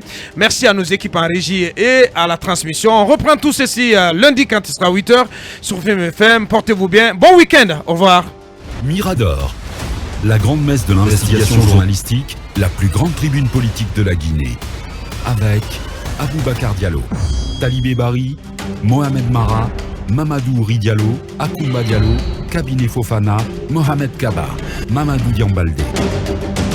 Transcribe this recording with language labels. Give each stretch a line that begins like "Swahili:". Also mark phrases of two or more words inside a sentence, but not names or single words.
French: Merci à nos équipes en régie et à la transmission. On reprend tout ceci lundi quand il sera 8h sur FM. Portez-vous bien. Bon week-end. Au revoir. Mirador, la grande messe de l'investigation journalistique, la plus grande tribune politique de la Guinée. Avec Aboubacar Diallo, Talibé Bari, Mohamed Mara, Mamadou Ridialo, Akoumba Diallo, Kabinet Fofana, Mohamed Kaba, Mamadou Diambaldé.